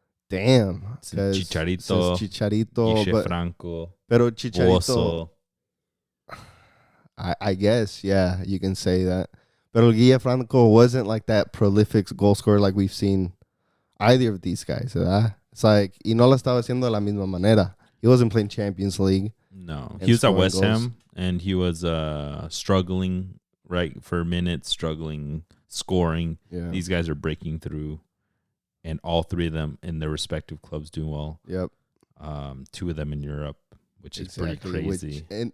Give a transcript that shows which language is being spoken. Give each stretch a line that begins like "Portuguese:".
English: Damn. Chicharito, but Franco,
Spanish: pero Chicharito,
English: Oso. I guess, yeah, you can say that. But Guille Franco wasn't like that prolific goal scorer like we've seen either of these guys.
Spanish: ¿Verdad?
English: It's like,
Spanish: y no lo estaba haciendo de la misma manera.
English: He wasn't playing Champions League. No, he was at West Ham, and he was struggling, right, for minutes, struggling, scoring. Yeah. These guys are breaking through, and all three of them in their respective clubs doing well. Yep. Two of them in Europe, which is pretty crazy.